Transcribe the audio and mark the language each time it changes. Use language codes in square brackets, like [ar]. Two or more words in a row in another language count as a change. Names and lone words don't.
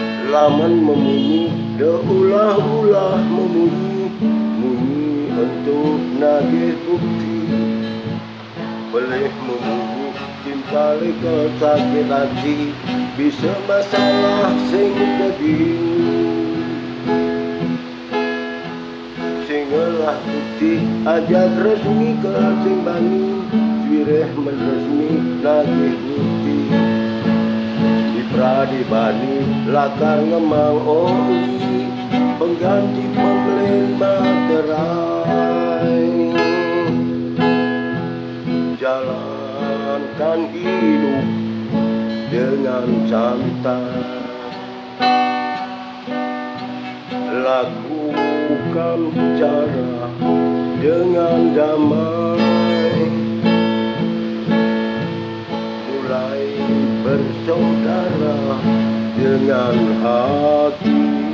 [ban] Laman memunyi, ulah-ulah memunyi, munyi untuk nagih bukti. Boleh memunyi, timpali ke sakit hati, bisa masalah sing jadi. Singelah bukti, ajak resmi ke sing bani, wireh meresmi nagih bukti. Pradibani lakar ngemang oli, pengganti pembelin materai. [id] Jalankan hidup dengan santai, lakukan cara dengan damai, mulai bersaudara dengan hati.